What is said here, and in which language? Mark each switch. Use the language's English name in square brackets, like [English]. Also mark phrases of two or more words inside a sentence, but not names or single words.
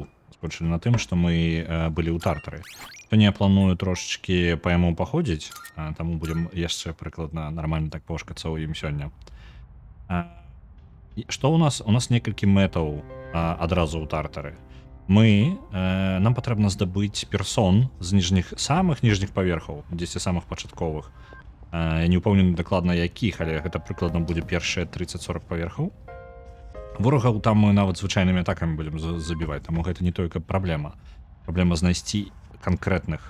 [Ukrainian] Скончили на тим, що ми були у Тартари. Сьогодні я планую трошечки по йому походити, тому будемо ще прикладно нормально так пошкацовуємо сьогодні. Що у нас? [Belarusian] У нас некалькі метаў одразу у Тартари. [Ukrainian] Нам потрібно здобути персон з самых ніжніх паверхаў, 10 [Belarusian] самых пачатковых. Я не ўпэўнены дакладна якіх, але гэта прыкладна будзе першыя 30-40 паверхаў. Ворагаў там мы нават звычайнымі атакамі будем забіваць, таму гэта не толькі праблема. Праблема знайсці канкрэтных.